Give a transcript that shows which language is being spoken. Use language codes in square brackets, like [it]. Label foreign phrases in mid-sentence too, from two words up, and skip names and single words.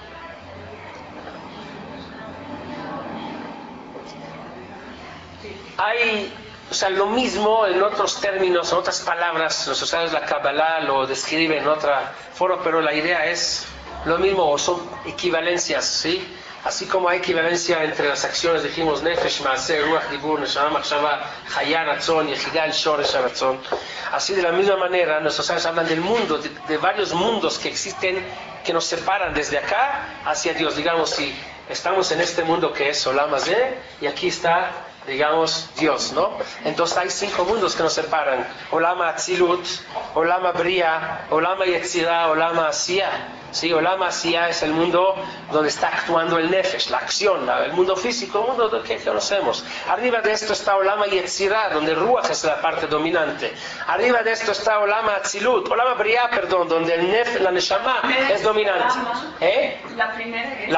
[es] Hay, o sea, lo mismo en otros términos, en otras palabras, los usuarios de la Kabbalah lo describen en otra forma, pero la idea es lo mismo, o son equivalencias, ¿sí? Así como hay equivalencia entre las acciones, dijimos [he] נפש, מעשה, רוח, דיבור, נשמה, מחשבה, חיה, רצון, יחידה, השורש, רצון. [es] Así de la misma manera, nuestros sabios hablan del mundo, de varios mundos que existen, que nos separan desde acá hacia Dios. Digamos, si estamos en este mundo que es [he] עולם הזה, [es] y aquí está, digamos, Dios, ¿no? Entonces hay 5 mundos que nos separan: [he] עולם אצילות, עולם בריאה, עולם יצירה, עולם עשיה. [es] Sí, [he] עולם עשיה [es] es el mundo donde está actuando el Nefesh, la acción, el mundo físico, el mundo que conocemos. Arriba de esto está [he] עולם יצירה, [es] donde Ruach es la parte dominante. Arriba de esto está [he] עולם אצילות, עולם בריאה, [es] perdón, donde la Neshama es dominante. La primera es...